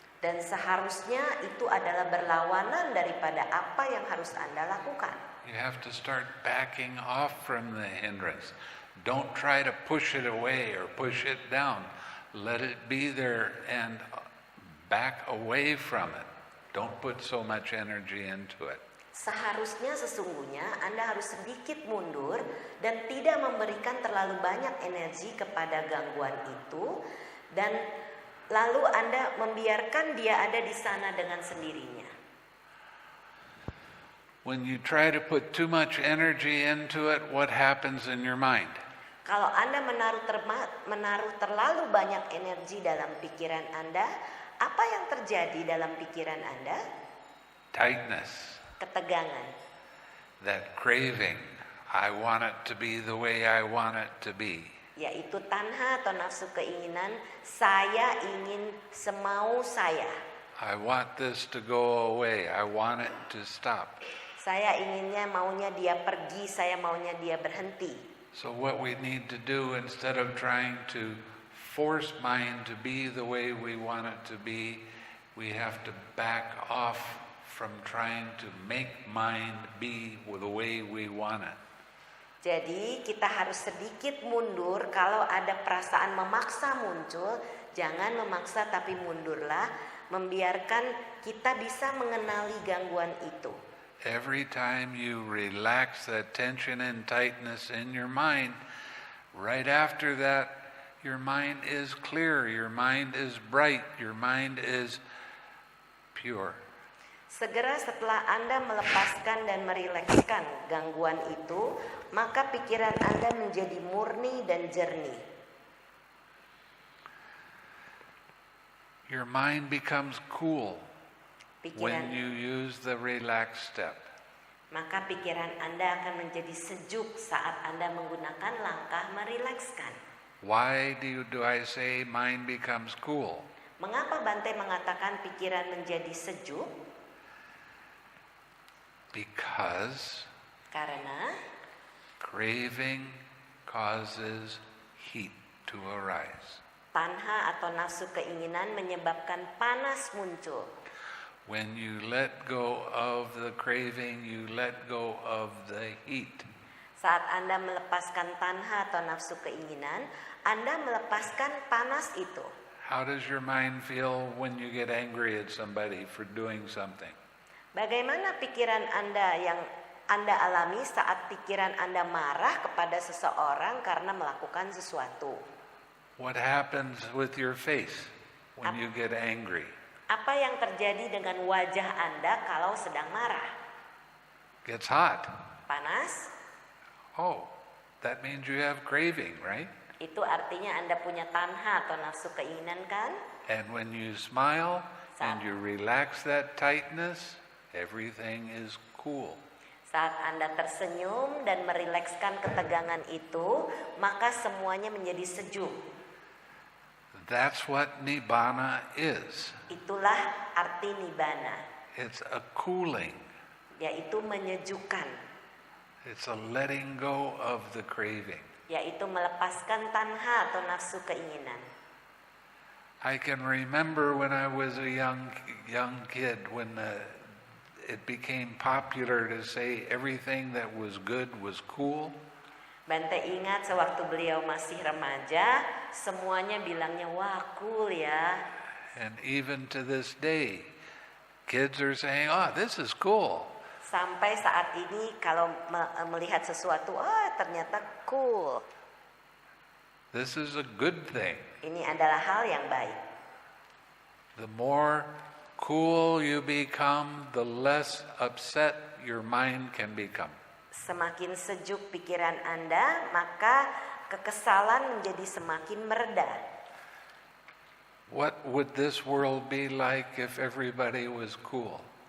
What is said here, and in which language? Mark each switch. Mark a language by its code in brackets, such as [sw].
[id] Dan seharusnya itu adalah berlawanan daripada apa yang harus Anda lakukan. [en] You have to start backing off from the hindrance. Don't try to push it away or push it down. Let it be there and back away from it. Don't put so much energy into it. [id] Seharusnya sesungguhnya Anda harus sedikit mundur dan tidak memberikan terlalu banyak energi kepada gangguan itu dan lalu Anda membiarkan dia ada di sana dengan sendirinya. [en] When you try to put too much energy into it, what happens in your mind? [id] Kalau Anda menaruh terlalu banyak energi dalam pikiran Anda, apa yang terjadi dalam pikiran Anda? [en] Tightness. [id] Ketegangan. [en] That craving. I want it to be the way I want it to be. [id] Yaitu tanha atau nafsu keinginan, saya ingin semau saya. [en] I want this to go away. I want it to stop. [id] Saya inginnya maunya dia pergi, saya maunya dia berhenti. [en] So what we need to do, instead of trying to force mind to be the way we want it to be, we have to back off from trying to make mind be the way we want it. [id] Jadi kita harus sedikit mundur kalau ada perasaan memaksa muncul, jangan memaksa tapi mundurlah, membiarkan kita bisa mengenali gangguan itu. [en] Every time you relax that tension and tightness in your mind, right after that, your mind is clear, your mind is bright, your mind is pure. [id] Segera setelah Anda melepaskan dan merilekskan gangguan itu, maka pikiran Anda menjadi murni dan jernih. [en] Your mind becomes cool when you use the relax step. [id] Maka pikiran Anda akan menjadi sejuk saat Anda menggunakan langkah merilekskan. [en] Why do I say mind becomes cool? [id] Mengapa Bante mengatakan pikiran menjadi sejuk? [en] Because [id] Karena [en] craving causes heat to arise. [id] tanha atau nafsu keinginan menyebabkan panas muncul. [en] When you let go of the craving, you let go of the heat. [id] Saat Anda melepaskan tanha atau nafsu keinginan, Anda melepaskan panas itu. [en] How does your mind feel when you get angry at somebody for doing something? [id] Bagaimana pikiran Anda yang Anda alami saat pikiran Anda marah kepada seseorang karena melakukan sesuatu? [en] What happens with your face when you get angry? [id] Apa yang terjadi dengan wajah Anda kalau sedang marah? [en] Gets hot. [id] Panas? [en] Oh, that means you have craving, right? [id] Itu artinya Anda punya tanha atau nafsu keinginan kan? [en] And when you smile and you relax that tightness, everything is cool. [id] Saat Anda tersenyum dan merilekskan ketegangan itu, maka semuanya menjadi sejuk. [en] That's what nibbana is. [id] Itulah arti nibbana, [en] It's a cooling. [id] yaitu menyejukkan, [en] It's a letting go of the craving. [id] yaitu melepaskan tanha atau nafsu keinginan. [en] I can remember when I was a young kid when it became popular to say everything that was good was cool. [id] Bante ingat sewaktu beliau masih remaja, semuanya bilangnya wah cool ya. [en] And even to this day, kids are saying, "Oh, this is cool." [id] Sampai saat ini kalau melihat sesuatu, oh ternyata cool. [en] This is a good thing. [id] Ini adalah hal yang baik. [en] The more cool you become, the less upset your mind can become. [id] Semakin sejuk pikiran Anda, maka kekesalan menjadi semakin mereda. [en] What would this world be like if everybody was cool?